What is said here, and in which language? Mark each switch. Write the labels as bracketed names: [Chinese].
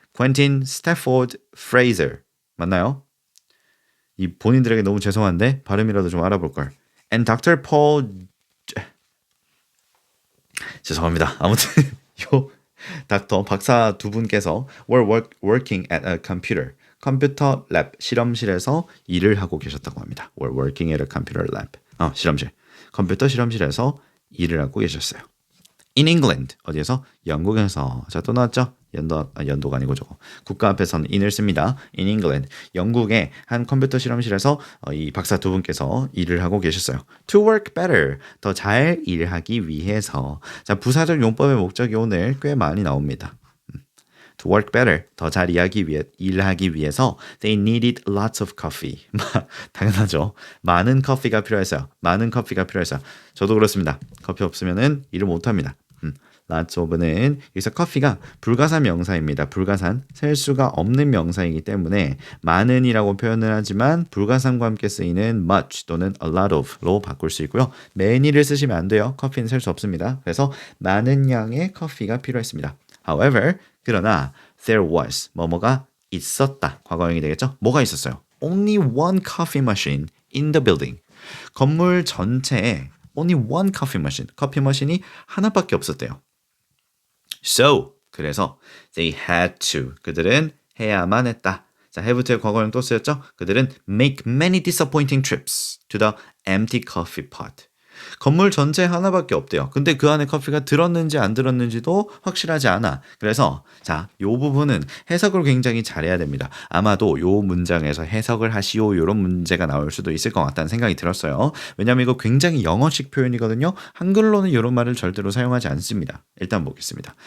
[Korean] Quentin Stafford Fraser 맞나요? 이 본인들에게 너무 죄송한데 발음이라도 좀 알아볼 걸. And Dr. Paul 죄송합니다. 아무튼 요 닥터 박사 두 분께서 [English] were working at a computer. [Korean] 컴퓨터 랩 실험실에서 일을 하고 계셨다고 합니다. [English] were working at a computer lab. [Korean] 실험실. 컴퓨터 실험실에서 일을 하고 계셨어요. [English] In England. [Korean] 어디에서? 영국에서. 자, 또 나왔죠? 연도가 아니고 저거. 국가 앞에서는 in을 씁니다. [English] In England. [Korean] 영국의 한 컴퓨터 실험실에서 이 박사 두 분께서 일을 하고 계셨어요. [English] To work better. [Korean] 더 잘 일하기 위해서. 자, 부사적 용법의 목적이 오늘 꽤 많이 나옵니다. [English] To work better, [Korean] 더 잘 일하기 위해서 [English] they needed lots of coffee. [Korean] 당연하죠. 많은 커피가 필요했어요. 저도 그렇습니다. 커피 없으면은 일을 못합니다. lots of는 여기서 커피가 불가산 명사입니다. 불가산, 셀 수가 없는 명사이기 때문에 많은이라고 표현을 하지만 불가산과 함께 쓰이는 much 또는 a lot of로 바꿀 수 있고요. many를 쓰시면 안 돼요. 커피는 셀 수 없습니다. 그래서 많은 양의 커피가 필요했습니다. However, 그러나 [English] there was [Korean] 뭐뭐가 있었다. 과거형이 되겠죠? 뭐가 있었어요? [English] Only one coffee machine in the building. [Korean] 건물 전체에 [English] only one coffee machine. [Korean] 커피 머신이 하나밖에 없었대요. So, 그래서 [English] they had to. [Korean] 그들은 해야만 했다. 자, have의 과거형 또 쓰였죠? 그들은 [English] make many disappointing trips to the empty coffee pot. [Korean] 건물 전체에 하나밖에 없대요. 근데 그 안에 커피가 들었는지 안 들었는지도 확실하지 않아. 그래서 자, 요 부분은 해석을 굉장히 잘해야 됩니다. 아마도 요 문장에서 해석을 하시오 이런 문제가 나올 수도 있을 것 같다는 생각이 들었어요. 왜냐면 이거 굉장히 영어식 표현이거든요. 한글로는 이런 말을 절대로 사용하지 않습니다. 일단 보겠습니다.